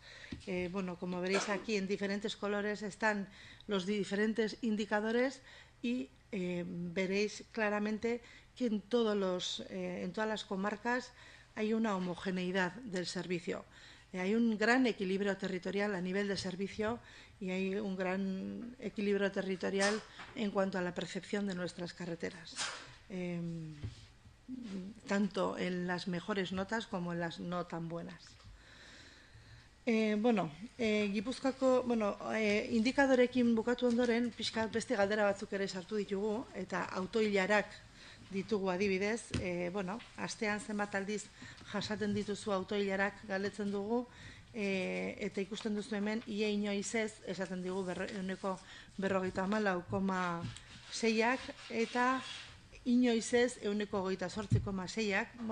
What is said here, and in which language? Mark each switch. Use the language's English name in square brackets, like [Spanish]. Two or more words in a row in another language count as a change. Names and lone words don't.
[Spanish] Como veréis aquí, en diferentes colores están los diferentes indicadores y veréis claramente que en todas las comarcas hay una homogeneidad del servicio. Hay un gran equilibrio territorial a nivel de servicio y hay un gran equilibrio territorial en cuanto a la percepción de nuestras carreteras. Tanto en las mejores notas como en las no tan buenas. [Basque] Gipuzkoako indikadorekin bukatu ondoren, pixka beste galdera batzuk ere sartu ditugu, eta autoilarak ditugu adibidez. Astean zenbat aldiz jasaten dituzu autoilarak galdetzen dugu, eta ikusten duzu hemen, ia inoiz ez, esaten digu 154,6ak, eta inoiz ez 128,6ak.